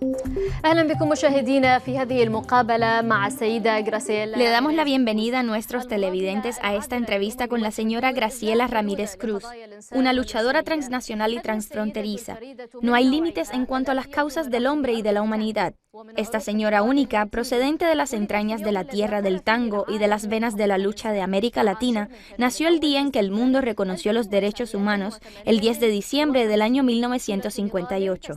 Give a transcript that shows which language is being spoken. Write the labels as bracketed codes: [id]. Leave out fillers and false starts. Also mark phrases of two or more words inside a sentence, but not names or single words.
[ar] أهلا بكم مشاهدينا في هذه المقابلة مع السيدة Graciela. [es] Le damos la bienvenida a nuestros televidentes a esta entrevista con la señora Graciela Ramírez Cruz, una luchadora transnacional y transfronteriza. No hay límites en cuanto a las causas del hombre y de la humanidad. Esta señora única, procedente de las entrañas de la tierra del tango y de las venas de la lucha de América Latina, nació el día en que el mundo reconoció los derechos humanos, el 10 de diciembre del año 1958.